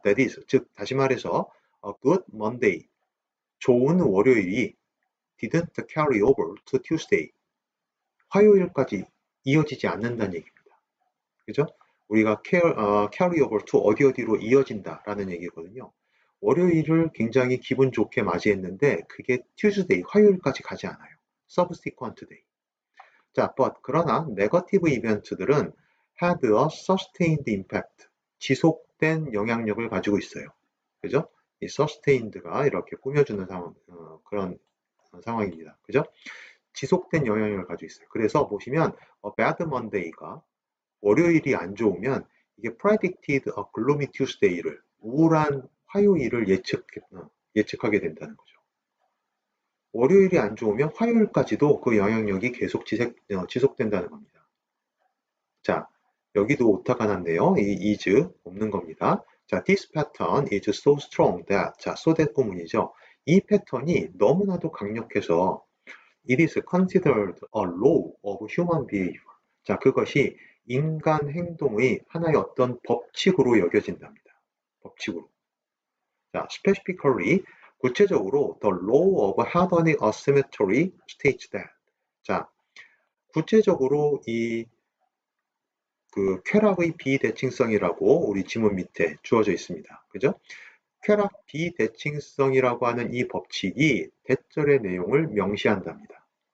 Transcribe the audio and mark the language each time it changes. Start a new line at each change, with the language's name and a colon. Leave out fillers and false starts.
English: That is,
Korean: 즉 다시 말해서
English: a good Monday, 좋은 월요일이 didn't carry over to Tuesday,
Korean: 화요일까지 이어지지 않는다는 얘기입니다. 그죠? 우리가 carry over to 어디로 이어진다라는 얘기거든요. 월요일을 굉장히 기분 좋게 맞이했는데 그게 Tuesday, 화요일까지 가지 않아요. subsequent day. 자, 그러나 네거티브 이벤트들은
English: had a sustained impact,
Korean: 지속된 영향력을 가지고 있어요. 그죠? 이 sustained가 이렇게 꾸며주는 그런 상황입니다. 그죠? 지속된 영향력을 가지고 있어요. 그래서 보시면 bad Monday가 월요일이 안 좋으면 이게
English: predicted a gloomy Tuesday
Korean: 를, 우울한 화요일을 예측하게 된다는 거죠. 월요일이 안 좋으면 화요일까지도 그 영향력이 계속 지속된다는 겁니다. 자, 여기도 오타가 났네요. 이 is 없는 겁니다.
English: 자, this pattern is so strong that, 자, so that 부문이죠.
Korean: 이 패턴이 너무나도 강력해서
English: it is considered a law of human behavior.
Korean: 자, 그것이 인간 행동의 하나의 어떤 법칙으로 여겨진답니다. 법칙으로.
English: 자, specifically, 구체적으로 the law of Hadron의 asymmetry states that.
Korean: 자, 구체적으로 쾌락의 비대칭성이라고 우리 지문 밑에 주어져 있습니다. 그죠? 쾌락 비대칭성이라고 하는 이 법칙이 대절의 내용을 명시한답니다.